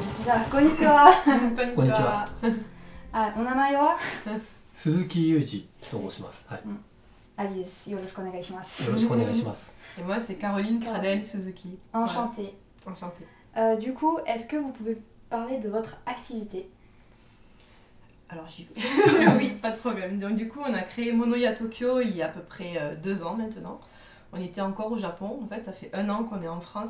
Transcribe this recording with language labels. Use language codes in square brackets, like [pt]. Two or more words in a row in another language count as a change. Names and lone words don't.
[ja] じゃあこんにちは。こんにちは。こんにちは。あ、お名前は？鈴木裕二と申します。はい。アリです。よろしくお願いします。よろしくお願いします。 [fr] Et moi, c'est Caroline Cradel Suzuki. Enchantée. Voilà. Enchantée. Du coup, est-ce que vous pouvez parler de votre activité? Alors j'y vais. Oui, pas de problème. Donc du coup, on a créé Monoya Tokyo il y a à peu près 2 ans maintenant. On était encore au Japon. En fait, ça fait 1 an qu'on est en France.